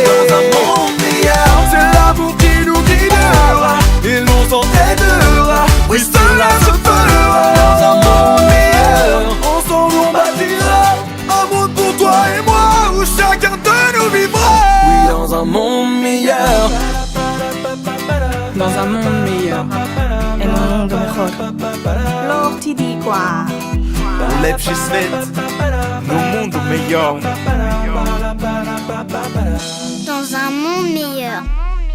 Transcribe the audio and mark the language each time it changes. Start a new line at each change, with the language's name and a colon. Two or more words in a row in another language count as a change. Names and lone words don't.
French: Dans un monde meilleur, c'est l'amour qui nous guidera et l'on s'entraidera, oui cela se fera. Dans un monde meilleur, ensemble on bâtira un monde pour toi et moi où chacun de nous vivra. Oui, dans un monde meilleur. Dans un monde meilleur.
Spanish: En un mundo mejor.
Thai: โลกที่ดีกว่า
Polish: Ulepszy świat,
Portuguese: no mundo melhor.
French: Dans un monde meilleur.